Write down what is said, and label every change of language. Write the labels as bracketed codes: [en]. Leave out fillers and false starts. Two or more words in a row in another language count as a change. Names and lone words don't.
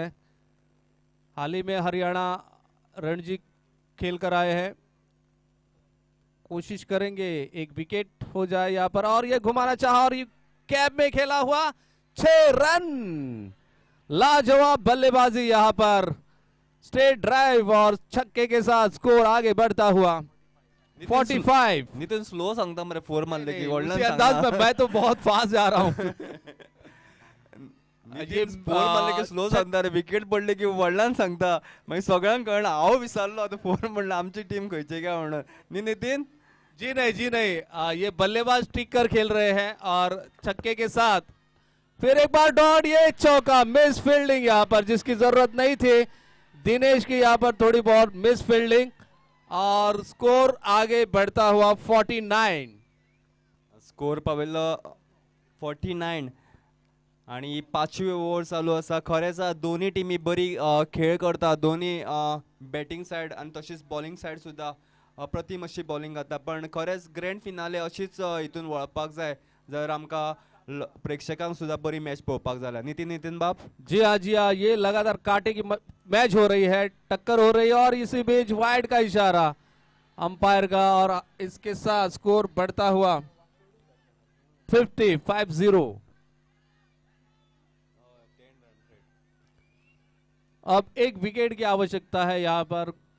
[hi] हाल ही में हरियाणा रणजी खेल कर आए हैं, कोशिश करेंगे एक विकेट हो जाए यहां पर. और ये घुमाना चाहा और ये कैप में खेला हुआ 6 रन. लाजवाब बल्लेबाजी यहां पर, [en] straight drive [hi] और छक्के के साथ स्कोर आगे बढ़ता हुआ 45. [kok] नितीन स्लो सांगता मरे 4 मारले की [hi] उसी अंदाज में मैं तो बहुत फास्ट जा रहा हूं. [kok] नितीन 4 मारले की स्लो सांगता रे, विकेट पडले की वडिलांना सांगता. मागीर सगळ्यांक कळना, हांव विसरलो आता 4 म्हणलं आमची टीम खंयची काय म्हणून. नी नितीन [hi] जी नहीं जी नहीं, ये बल्लेबाज टिक कर खेल रहे हैं और छक्के के साथ फिर एक बार डॉट, ये चौका. [en] miss fielding [hi] यहाँ पर जिसकी जरूरत नहीं थी, दिनेश की यहाँ पर थोड़ी बहुत [en] miss fielding [hi] और स्कोर आगे बढ़ता हुआ 49. [kok] स्कोर पाविल्लो 49 आणि 5वी ओव्हर चालू आसा. खरेंच दोन्ही टिमी बरी खेळ करता, दोन्ही [en] batting side [kok] आणि तशीच [en] bowling side [kok] सुद्धा अप्रतिम अशी बॉलिंग जाता. पण खरेंच [en] grand finale [kok] अशीच हितून वळपाक जाय जर आमकां प्रेक्षकांक सुद्धा बरी मॅच पळोवपाक जाल्यार. नितीन बाब. [hi] जी हाँ, ये लगातार कांटे की मैच हो रही है, टक्कर हो रही है और इसी बीच वाइड का इशारा अंपायर का और इसके साथ स्कोर बढ़ता हुआ 50. अब एक विकेट की आवश्यकता है यहां पर.